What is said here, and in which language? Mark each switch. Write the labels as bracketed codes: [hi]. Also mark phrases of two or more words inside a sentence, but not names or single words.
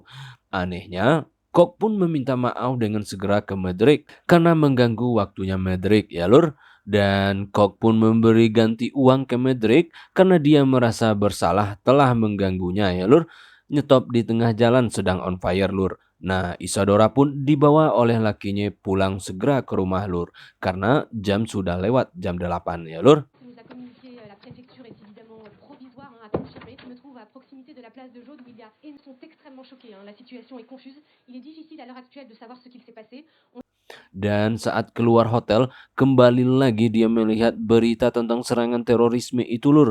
[id] Anehnya, Cock pun meminta maaf dengan segera ke Medrick karena mengganggu waktunya Medrick ya lur. Dan Cock pun memberi ganti uang ke Medrick karena dia merasa bersalah telah mengganggunya ya lur. Nyetop di tengah jalan sedang [en] on fire [id] lur. Nah, Isadora pun dibawa oleh lakinya pulang segera ke rumah lur karena jam sudah lewat jam 8 ya lur. [fr] Qui nous a communiqué, la préfecture est évidemment provisoire à confirmer. Je me trouve à proximité de la place de Jaude où ils sont extrêmement choqués. La situation est confuse. Il est difficile à l'heure actuelle de savoir ce qu'il s'est passé. [id] Dan saat keluar hotel, kembali lagi dia melihat berita tentang serangan terorisme itu lur.